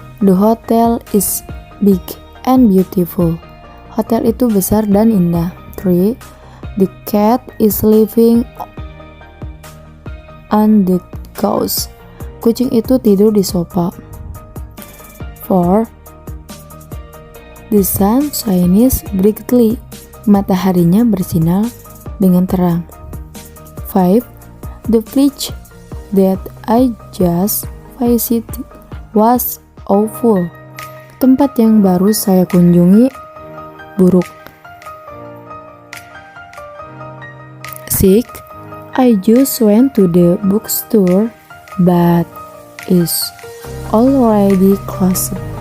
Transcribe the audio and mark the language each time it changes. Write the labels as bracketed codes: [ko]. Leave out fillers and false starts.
[en] The hotel is big and beautiful. [id] Hotel itu besar dan indah. 3. [en] The cat is living on the couch. [id] Kucing itu tidur di sofa. 4. [en] The sun shines brightly. [id] Mataharinya bersinar dengan terang. 5. [en] The place that I just visited was awful. [id] Tempat yang baru saya kunjungi buruk. 6. [en] I just went to the bookstore but it's already closed.